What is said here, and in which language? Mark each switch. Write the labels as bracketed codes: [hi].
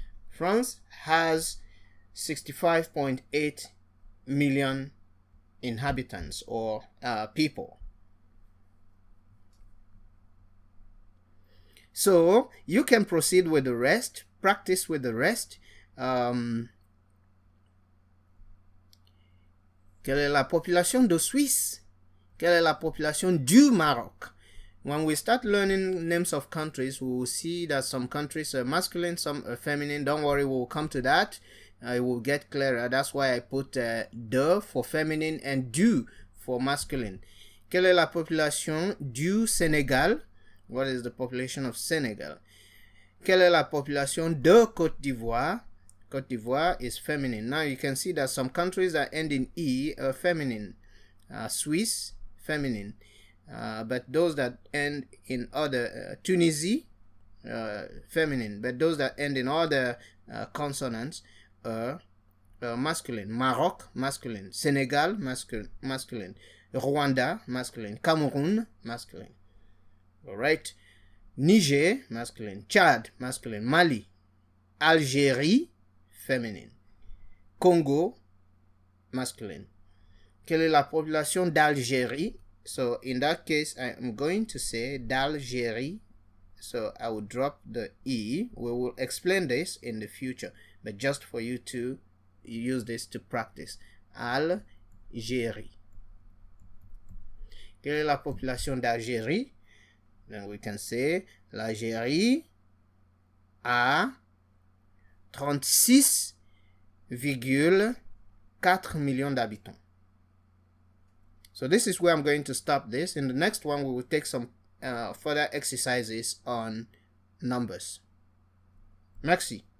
[en] France has 65.8 million inhabitants or people. So you can proceed with the rest, practice with the rest. [fr] Quelle est la population de Suisse? Quelle est la population du Maroc? [en] When we start learning names of countries, we will see that some countries are masculine, some are feminine. Don't worry, we'll come to that. It will get clearer. That's why I put de for feminine and du for masculine. [fr] Quelle est la population du Sénégal? [en] What is the population of Senegal? [fr] Quelle est la population de Côte d'Ivoire? [en] Côte d'Ivoire is feminine. Now you can see that some countries that end in E are feminine. Swiss, feminine. But those that end in other, Tunisia, feminine. But those that end in other consonants are masculine. Maroc, masculine. Senegal, masculine. Rwanda, masculine. Cameroon, masculine. Alright. Niger, masculine. Chad, masculine. Mali. Algérie, feminine. Congo, masculine. [fr] Quelle est la population d'Algérie? [en] So in that case, I am going to say d'Algérie. So I will drop the E. We will explain this in the future, but just for you to use this to practice. Algérie. [fr] Quelle est la population d'Algérie? [en] Then we can say [fr] l'Algérie a 36,4 millions d'habitants. [en] So this is where I'm going to stop this. In the next one, we will take some further exercises on numbers. Merci.